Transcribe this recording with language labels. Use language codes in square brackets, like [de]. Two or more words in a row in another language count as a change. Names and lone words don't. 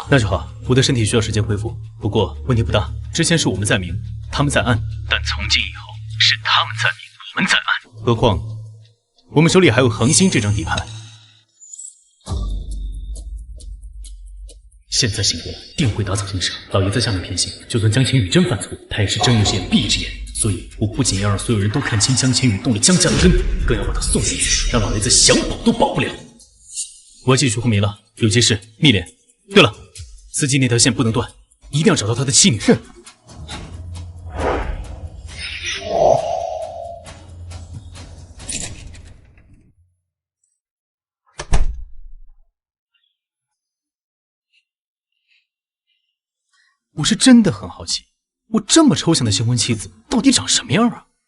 [zh] 那就好，我的身體需要時間恢復，不過問題不大。之前是我們在明，他們在暗，但從今以後是他們在明，我們在暗。何況我們手裡還有恆星這張底盤。現在醒過來，定會打草驚蛇。老爺在下面偏心，就算江青宇真犯錯，他也是睜一隻眼閉一隻眼。所以我不僅要讓所有人都看清江青宇動了江家的根，更要把他送進去，讓老爺子想保都保不了。我要繼續昏迷了，有急事密連。對了，司機那條線不能斷，一定要找到他的妻女。是。我是真的很好奇，我这麼抽象的新婚妻子到底長什麼樣啊？